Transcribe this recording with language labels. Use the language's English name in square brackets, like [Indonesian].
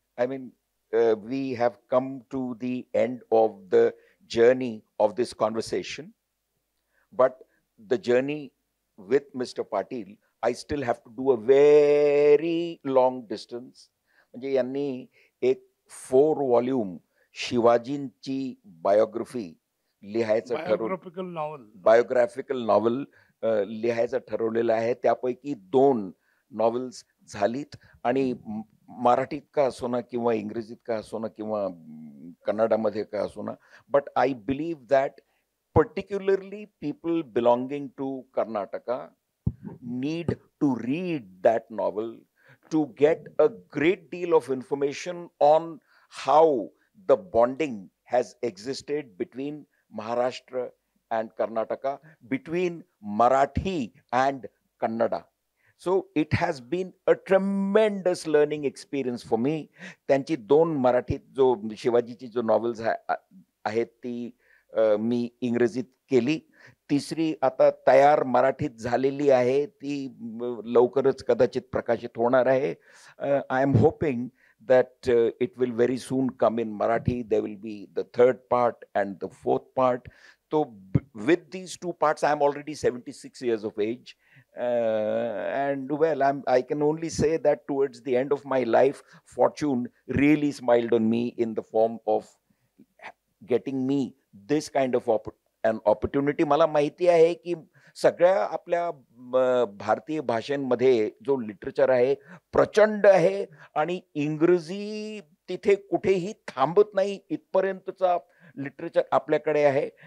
[English] I mean, we have come to the end of the journey of this conversation. But the journey with Mr. Patil, I still have to do a very long distance. [Marathi] म्हणजे यांनी एक 4 volume शिवाजींची biography लिहायचं biographical novel लिहायचं ठरवलेलं आहे. त्यापैकी 2 novels झालीत, आणि मराठीत का असो ना, किंवा इंग्रजीत का असो ना, किंवा कन्नडामध्ये का असो ना, [English] But I believe that particularly people belonging to Karnataka need to read that novel to get a great deal of information on how the bonding has existed between Maharashtra and Karnataka, between Marathi and Kannada. So it has been a tremendous learning experience for me. [Marathi] त्यांची 2 मराठीत जो शिवाजीची जो novels आहेत ती मी इंग्रजीत केली. 3री आता तयार मराठीत झालेली आहे, ती लवकरच कदाचित प्रकाशित होणार आहे. [English] I am hoping that it will very soon come in Marathi. There will be the 3rd part and the 4th part. So with these 2 parts, I am already 76 years of age. And well, I can only say that towards the end of my life, fortune really smiled on me in the form of getting me this kind of an opportunity. [Marathi] मला माहिती आहे की सगळ्या आपल्या भारतीय भाषांमध्ये जो literature आहे प्रचंड आहे, आणि इंग्रजी तिथे कुठेही थांबत नाही, इथपर्यंतचा लिटरेचर आपल्याकडे आहे.